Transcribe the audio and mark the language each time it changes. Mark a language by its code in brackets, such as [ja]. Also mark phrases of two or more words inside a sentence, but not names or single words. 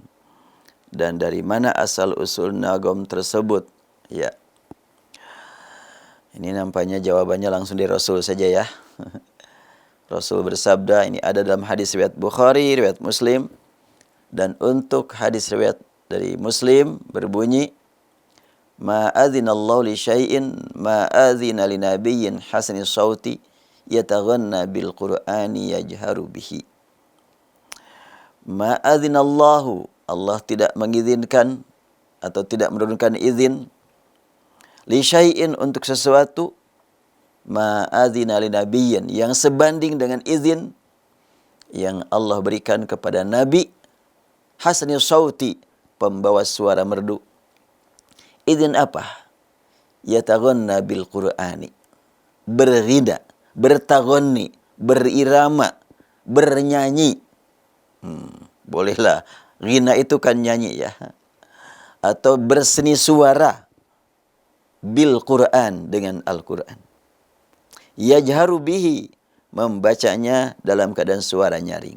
[id] Dan dari mana asal-usul nagom tersebut? Ya, ini nampaknya jawabannya langsung dari Rasul saja ya. Rasul bersabda, ini ada dalam hadis riwayat Bukhari, riwayat Muslim. Dan untuk hadis riwayat dari Muslim berbunyi, [ar] ما أذن الله لشيء ما أذن لنبي حسن الصوت يتغنى بالقرآن يجهر به. ما أذن الله, [id] Allah tidak mengizinkan atau tidak menurunkan izin [ar] لشيء, [id] untuk sesuatu, [ar] ما أذن لنبي, [id] yang sebanding dengan izin yang Allah berikan kepada nabi, [ar] حسن الصوت, [id] pembawa suara merdu. Izin apa? [ar] يتغنى بالقرآن, [id] berghina, bertaghanni, berirama, bernyanyi. Bolehlah, ghina itu kan nyanyi ya, atau berseni suara, [ar] بالقرآن, [id] dengan Al-Quran. [ar] يجهر به, [id] membacanya dalam keadaan suara nyaring.